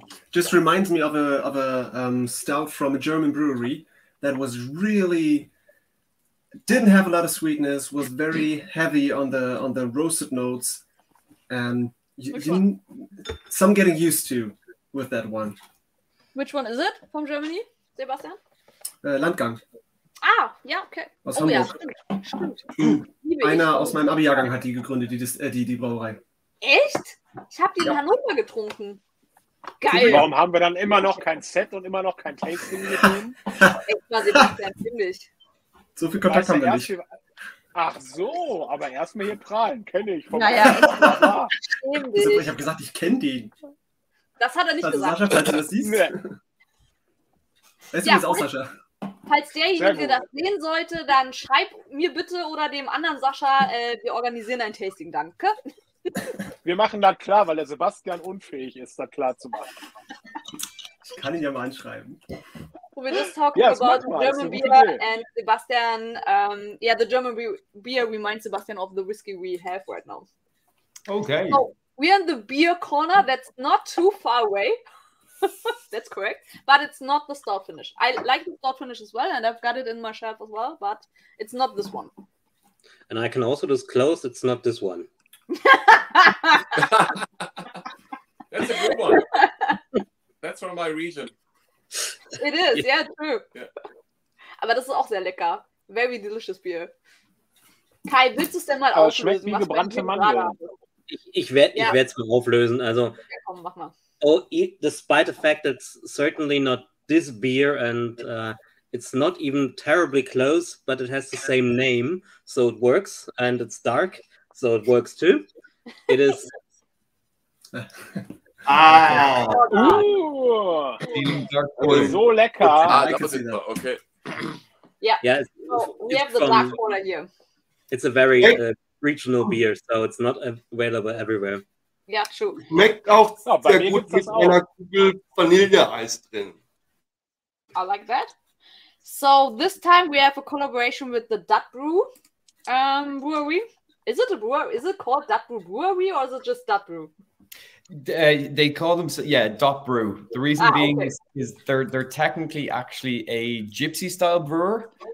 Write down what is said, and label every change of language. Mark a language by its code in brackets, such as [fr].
[en] Just reminds me of a stout from a German brewery that was really didn't have a lot of sweetness, was very heavy on the roasted notes, and some getting used to with that one. Which one is it from Germany, Sebastian? Landgang. [de] Ah, ja, okay. Aus Hamburg. Ja, stimmt. Einer aus meinem Abi-Jahrgang hat die gegründet, die Brauerei. Echt? Ich habe die in Hannover getrunken. Geil. Warum haben wir dann immer noch kein Set und immer noch kein Tasting gegeben? Echt mal, Sebastian, ziemlich. So viel Kontakt haben wir nicht. Ach so, aber erstmal hier prahlen, kenne ich. Naja, ich habe gesagt, ich kenne den. Das hat er nicht gesagt. Sascha, falls du das siehst. Nee. Weißt du, wie es auch, Sascha? Falls derjenige das sehen sollte, dann schreib mir bitte oder dem anderen Sascha, wir organisieren ein Tasting, danke. Wir machen das klar, weil der Sebastian unfähig ist, das klar zu machen. Ich kann ihn ja mal anschreiben. [en] We're just talking about German beer, and Sebastian, the German beer reminds Sebastian of the whiskey we have right now. Okay. So we're in the beer corner. That's not too far away. That's correct. But it's not the stout finish. I like the stout finish as well, and I've got it in my shelf as well, but it's not this one. And I can also disclose it's not this one. That's a good one. That's from my region. It is, yeah, true. Yeah. [de] Aber das ist auch sehr lecker. [en] Very delicious beer. [de] Kai, willst du es denn mal auflösen? Schmeckt wie gebrannte Mandeln. Ich werde es mal auflösen. Also, okay, komm, mach mal. [en] Despite the fact that it's certainly not this beer and it's not even terribly close, but it has the same name, so it works, and it's dark, so it works too. It is... [de] So lecker. [en] That was it. Okay. Yeah. So we have the black porter here. It's a very regional beer, so it's not available everywhere. [de] Ja, true. Schmeckt auch sehr gut mit einer Kugel Vanilleeis drin. [en] I like that. So this time we have a collaboration with the Dut Brew brewery. Is it a brewery? Is it called Dut Brew Brewery or is it just Dut Brew? They call them, Dot Brew. The reason being is they're technically actually a gypsy style brewer,